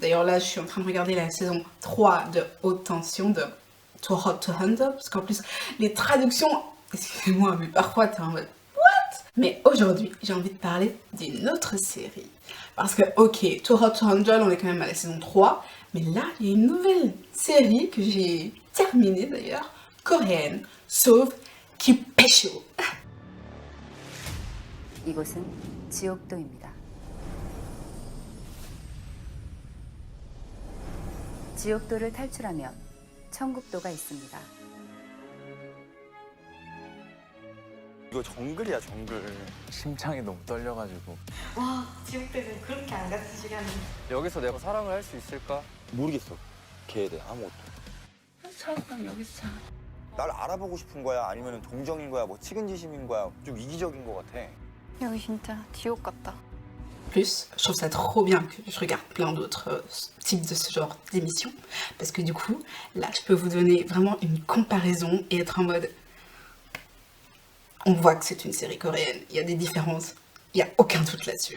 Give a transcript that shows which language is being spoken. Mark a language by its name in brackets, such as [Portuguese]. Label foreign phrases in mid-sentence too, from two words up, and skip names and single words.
[French] D'ailleurs là, je suis en train de regarder la saison 3 de Haute Tension, de Too Hot to Handle, parce qu'en plus, les traductions, excusez-moi, mais parfois t'es en mode what? Mais aujourd'hui, j'ai envie de parler d'une autre série. Parce que, ok, Too Hot to Handle, on est quand même à la saison 3, mais là, il y a une nouvelle série que j'ai terminée d'ailleurs, coréenne, sauf qui pécho. [Korean] 이곳은 지옥도입니다. 지옥도를 탈출하면 천국도가 있습니다. 이거 정글이야 정글. 심장이 너무 떨려가지고. 와, 지옥대는 그렇게 안 같은 시간이. 여기서 내가 사랑을 할 수 있을까? 모르겠어. 걔에 대해 아무것도. 그럼 여기서 자. 날 알아보고 싶은 거야? 아니면 동정인 거야? 뭐 측은지심인 거야? 좀 이기적인 거 같아. 여기 진짜 지옥 같다. [French] Plus, je trouve ça trop bien que je regarde plein d'autres types de ce genre d'émissions, parce que du coup, là, je peux vous donner vraiment une comparaison et être en mode... On voit que c'est une série coréenne, il y a des différences, il n'y a aucun doute là-dessus.